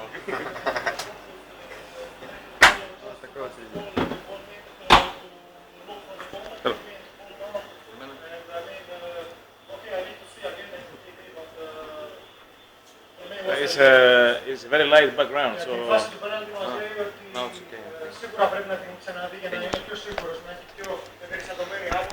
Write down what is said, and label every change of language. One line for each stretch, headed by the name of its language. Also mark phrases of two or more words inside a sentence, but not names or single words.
English: It's a very light background, so No, it's okay.
Greek: Σίγουρα πρέπει να την ξαναδεί για να είναι πιο σίγουρος, να έχει πιο εμπεριστατωμένη